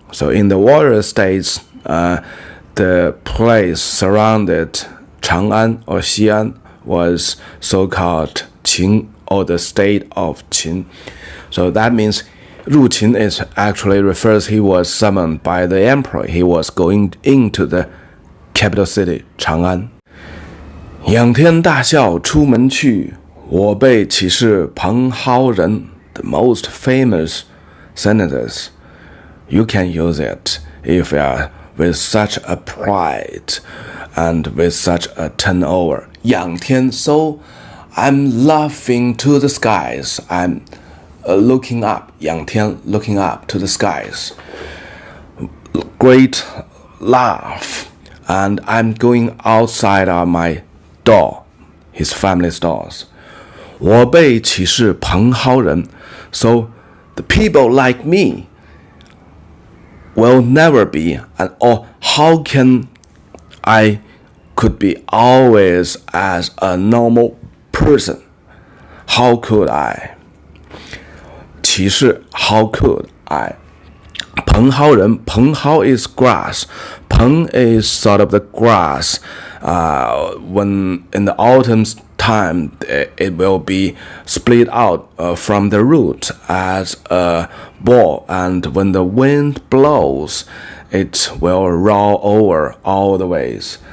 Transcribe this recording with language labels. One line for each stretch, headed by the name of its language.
English: So in the warrior states, the place surrounded Chang'an or Xi'an was so-called Qin or the state of Qin. So that means
Chinese: 入秦
English: is actually refers he was summoned by the emperor. He was going into the capital city, Chang'an.
Chinese: 仰天大笑出门去，我辈岂是蓬蒿人
English: The most famous sentences. You can use it if you are with such a pride and with such a turnover.
Chinese: 仰天
English: so I'm laughing to the skies. I'm looking up.
Chinese: 仰天
English: looking up to the skies. Great laugh. And I'm going outside of my door, his family's doors.
Chinese: 我辈岂是蓬蒿人
English: So the people like me will never be, or how can I could be always as a normal person? How could I?
Chinese: 岂是
English: how could I?
Chinese: 蓬蒿人蓬蒿
English: is grass. Peng is sort of the grass. When in the autumn time, it will be split out from the root as a ball, and when the wind blows, it will roll over all the ways.